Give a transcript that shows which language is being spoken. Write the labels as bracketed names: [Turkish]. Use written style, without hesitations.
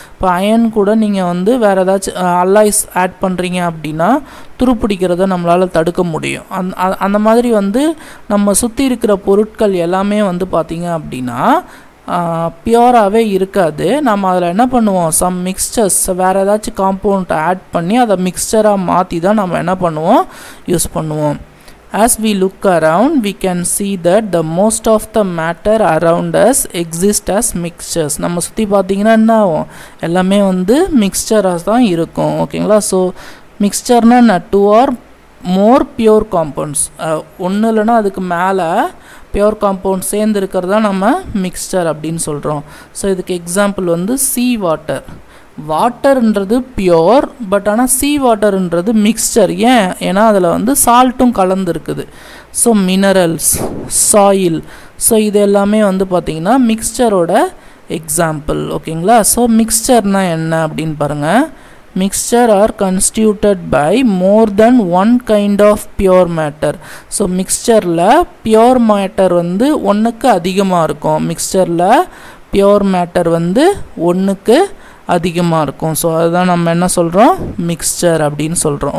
[Tamil] இப்போ அயன் கூட நீங்கள் வந்து வேறு ஏதாச்சும் அல்லாய்ஸ் ஆட் பண்ணுறீங்க அப்படின்னா துருப்பிடிக்கிறத நம்மளால் தடுக்க முடியும். அந்த மாதிரி வந்து நம்ம சுற்றி இருக்கிற பொருட்கள் எல்லாமே வந்து பார்த்திங்க அப்படின்னா பியோராகவே இருக்காது. நம்ம அதில் என்ன பண்ணுவோம், சம் மிக்சர்ஸ் வேறு ஏதாச்சும் காம்பவுண்ட் ஆட் பண்ணி அதை மிக்சராக மாற்றி தான் நம்ம என்ன பண்ணுவோம், யூஸ் பண்ணுவோம். [English] As we look around, we can see that the most of the matter around us exist as mixtures. [Tamil] நம்ம சுற்றி பார்த்தீங்கன்னா என்ன ஆகும், எல்லாமே வந்து மிக்சராக தான் இருக்கும். ஓகேங்களா? ஸோ மிக்சர்னா என்ன, [English] 2 or more pure compounds, [Tamil] ஒன்று இல்லைன்னா அதுக்கு மேலே பியோர் காம்பவுண்ட் சேர்ந்து இருக்கிறதா நம்ம மிக்சர் அப்படின்னு சொல்கிறோம். ஸோ இதுக்கு எக்ஸாம்பிள் வந்து சீ வாட்டர். வாட்டர்ன்றது பியோர், பட் ஆனால் சீ வாட்டர்ன்றது மிக்சர். ஏன்னா அதில் வந்து சால்ட்டும் கலந்துருக்குது. ஸோ மினரல்ஸ், சாயில், ஸோ இது எல்லாமே வந்து பார்த்திங்கன்னா மிக்சரோட எக்ஸாம்பிள். ஓகேங்களா? ஸோ மிக்சர்னால் என்ன அப்படின்னு பாருங்கள். [English] Mixture are constituted by more than one kind of pure matter. [Tamil] So மிக்சரில் pure matter வந்து ஒன்றுக்கு அதிகமாக இருக்கும், மிக்சரில் பியோர் மேட்டர் வந்து ஒன்றுக்கு அதிகமாக இருக்கும். ஸோ அதுதான் நம்ம என்ன சொல்கிறோம், மிக்சர் அப்படின்னு சொல்கிறோம்.